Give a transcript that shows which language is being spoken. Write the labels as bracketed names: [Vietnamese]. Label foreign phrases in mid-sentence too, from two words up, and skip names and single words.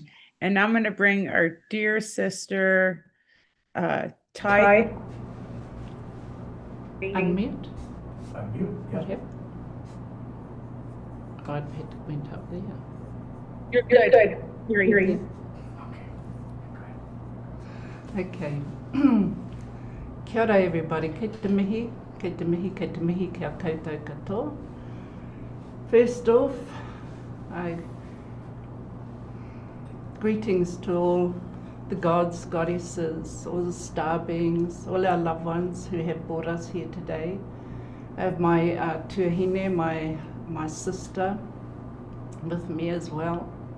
[English] And I'm going to bring our dear sister, Ty. Unmute. Unmute, yeah. Yep. God went up there. You're good. Hearing you. Okay. [Māori] Kia ora [English] everybody, [Māori] kei te mihi, kei te mihi, kei te mihi, kia koutou katoa. [English] First off, greetings to all the gods, goddesses, all the star beings, all our loved ones who have brought us here today. I have my tuahine, my sister, with me as well.